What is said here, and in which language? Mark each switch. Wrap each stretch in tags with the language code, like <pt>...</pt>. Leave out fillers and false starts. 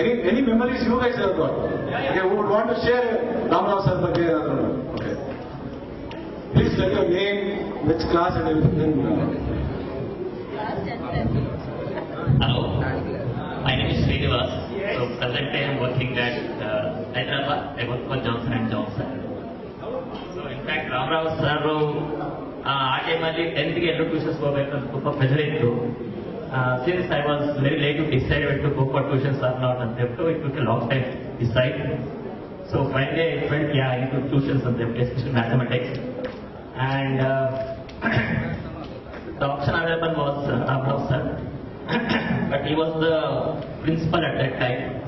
<en>Any memories you guys have got? Okay, who would want to share Ramarao sir</en> <kn>ಬಗ್ಗೆ ಏನಾದರೂ?</kn> <en>Okay. Please let your name, which class and everything. Hello, my name is Srinivas. So presently I am working at Hyderabad. I work for Johnson & Johnson. So in fact,</en> <kn>Ramarao sir ಆ ಟೈಮಲ್ಲಿ 10th ಗೆ 2 tuitions ಹೋಗ್ಬೇಕಂತ ತುಂಬ pressure ಇತ್ತು.</kn> <en>Since I was very late to decide whether to go for tuitions or not, and therefore it took a long time to decide. So finally I felt, yeah, I need to tuitions and especially mathematics. And the option available was Ramrao sir, but he was the principal at that time.</en>